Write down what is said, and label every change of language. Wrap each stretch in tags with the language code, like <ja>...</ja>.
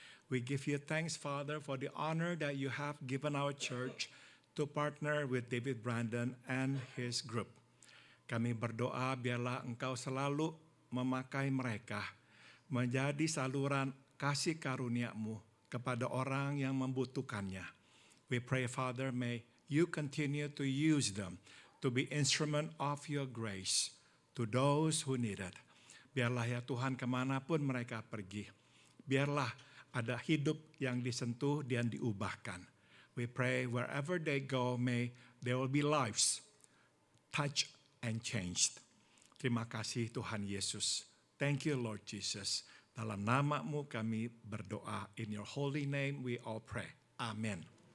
<en>We give you thanks, Father, for the honor that you have given our church to partner with David Brandon and his group.</en> <id>Kami berdoa biarlah Engkau selalu memakai mereka menjadi saluran kasih karunia-Mu kepada orang yang membutuhkannya.</id> <en>We pray, Father, may you continue to use them to be instrument of your grace to those who need it.</en> <id>Biarlah ya Tuhan kemanapun mereka pergi, biarlah ada hidup yang disentuh dan diubahkan.</id> <en>We pray wherever they go, may there will be lives touched and changed.</en> <id>Terima kasih Tuhan Yesus.</id> <en>Thank you Lord Jesus.</en> <id>Dalam nama-Mu kami berdoa.</id> <en>In your holy name we all pray. Amen.</en>